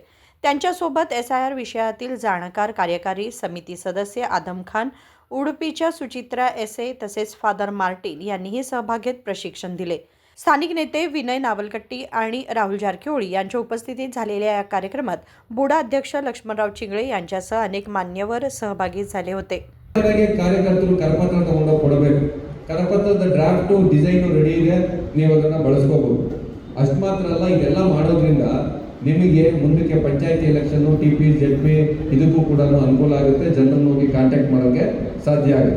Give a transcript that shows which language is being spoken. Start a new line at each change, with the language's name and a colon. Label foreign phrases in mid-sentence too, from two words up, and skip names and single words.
Marathi: त्यांच्यासोबत SIR विषयातील जाणकार कार्यकारी समिती सदस्य आदम खान, उडुपीच्या सुचित्रा SA तसेच फादर मार्टिन यांनीही सहभाग घेत प्रशिक्षण दिले। स्थानिक नेते विनय नावलकट्टी आणि राहुल जारकिहोळी यांच्या उपस्थितीत झालेल्या या कार्यक्रमात बुडा अध्यक्ष लक्ष्मणराव चिंगळे यांच्यासह अनेक मान्यवर सहभागी झाले होते।
Kannada: ಕಾರ್ಯಕರ್ತರು ಕರಪತ್ರ ತಗೊಂಡು ಕೊಡಬೇಕು। ಕರಪತ್ರದ
English: draft design
Kannada: ರೆಡಿ ಇದೆ, ನೀವು ಅದನ್ನ ಬಳಸ್ಕೋಬಹುದು। ಅಷ್ಟು ಮಾತ್ರ ಅಲ್ಲ, ಇದೆಲ್ಲ ಮಾಡೋದ್ರಿಂದ ನಿಮಗೆ ಮುಂದಕ್ಕೆ ಪಂಚಾಯತಿ ಎಲೆಕ್ಷನ್, TP, ZP ಇದಕ್ಕೂ ಕೂಡ ಅನುಕೂಲ ಆಗುತ್ತೆ, ಜನರನ್ನು ಹೋಗಿ ಕಾಂಟ್ಯಾಕ್ಟ್ ಮಾಡೋಕೆ ಸಾಧ್ಯ ಆಗುತ್ತೆ।